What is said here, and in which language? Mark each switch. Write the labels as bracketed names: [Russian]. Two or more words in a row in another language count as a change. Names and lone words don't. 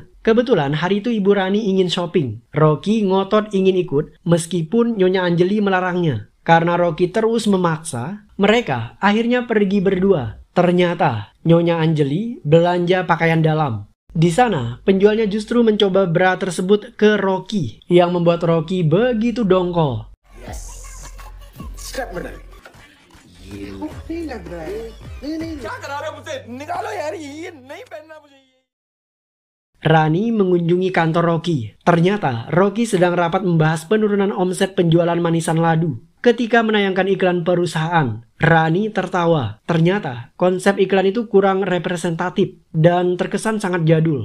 [Indonesian] Kebetulan hari itu ibu Rani ingin shopping. Rocky ngotot ingin ikut meskipun Nyonya Anjali melarangnya. Karena Rocky terus memaksa, mereka akhirnya pergi berdua. Ternyata Nyonya Anjali belanja pakaian dalam. Di sana, penjualnya justru mencoba bra tersebut ke Rocky, yang membuat Rocky begitu dongkol. [Hindi] स्टेप में डाल ये नहीं लग रहा है नहीं क्या करा रहे हो मुझसे निकालो यार ये नहीं पहनना मुझे. [Indonesian] Rani mengunjungi kantor Rocky. Ternyata Rocky sedang rapat membahas penurunan omset penjualan manisan ladu. Ketika menayangkan iklan perusahaan, Rani tertawa. Ternyata konsep iklan itu kurang representatif dan terkesan sangat jadul.